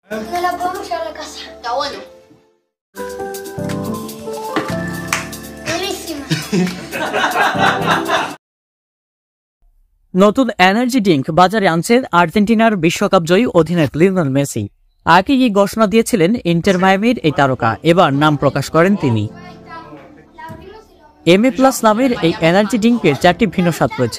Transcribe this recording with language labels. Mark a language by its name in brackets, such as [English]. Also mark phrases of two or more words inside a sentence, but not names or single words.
[Spanish] No la podemos llevar a la casa. Está bueno. Buenísima. [Bangla] নতুন [English] energy drink [Bangla] বাজারে আনছেন আর্জেন্টিনার বিশ্বকাপ জয়ী অধিনায়ক লিওনেল মেসি। আগে এই ঘোষণা দিয়েছিলেন ইন্টার মায়ামির এই তারকা, এবার নাম প্রকাশ করেন তিনি। MA+ নামের এই এনার্জি ড্রিঙ্কের 4টি ভিন্ন স্বাদ রয়েছে।